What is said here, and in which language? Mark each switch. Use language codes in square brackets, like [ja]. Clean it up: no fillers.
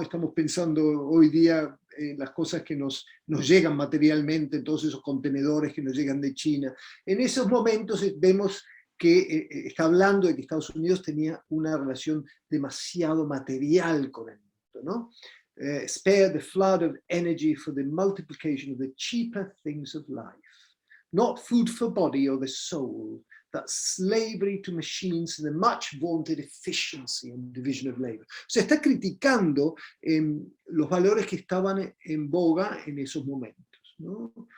[es] Estamos pensando hoy día en las cosas que nos llegan materialmente, todos esos contenedores que nos llegan de China. En esos momentos vemos que está hablando de que Estados Unidos tenía una relación demasiado material con el mundo, ¿no? [en] Spare the flood of energy for the multiplication of the cheaper things of life. Not food for body or the soul, that slavery to machines and the much vaunted efficiency and division of labor. [es] O sea, está criticando los valores que estaban en boga en esos momentos, ¿no?